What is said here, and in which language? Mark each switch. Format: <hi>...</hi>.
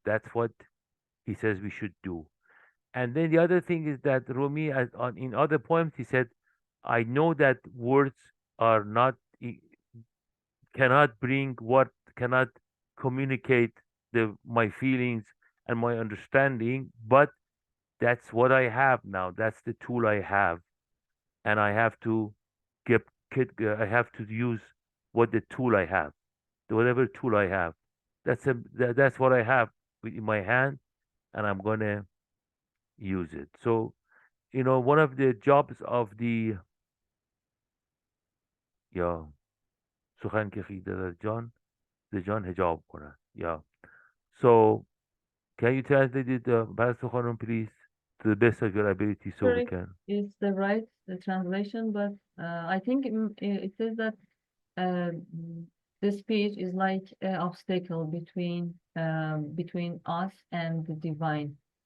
<en>That's what he says we should do. And then the other thing is that Rumi, in other poems, he said, "I know that words are not cannot bring what cannot communicate my feelings and my understanding, but that's what I have now. That's the tool I have, and I have to I have to use what the tool I have, whatever tool I have. That's what I have in my hand, and I'm gonna use it. So one of the jobs of the</en> <fa>یا سخن که خیره در جان ز جان حجاب کند.</fa> <en>Yeah. So can you translate it, Pastor Khanum, please, to the best of your ability so we Correct. can. It's the translation, but I think it says that the speech is like an obstacle between us and the divine.</en>